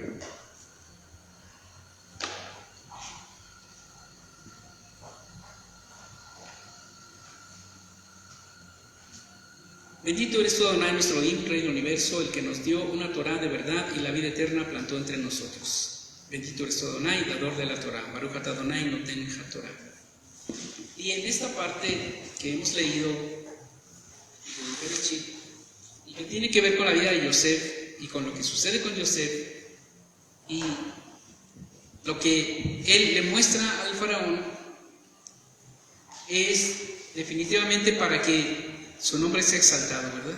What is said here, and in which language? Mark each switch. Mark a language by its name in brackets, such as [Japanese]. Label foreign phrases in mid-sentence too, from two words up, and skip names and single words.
[Spanish] Bendito eres tú, Adonai, nuestro Elohim, Rey del universo, el que nos dio una Torá de verdad y la vida eterna plantó entre nosotros. Bendito eres tú, Adonai, dador de la Torá. [Hebrew] ברוך אתה אדוני נותן התורה. [Spanish] Y en esta parte que hemos leído del Bereshit, y que tiene que ver con la vida de Yosef y con lo que sucede con Yosef y lo que él le muestra al Faraón, es definitivamente para que su nombre sea exaltado, ¿verdad?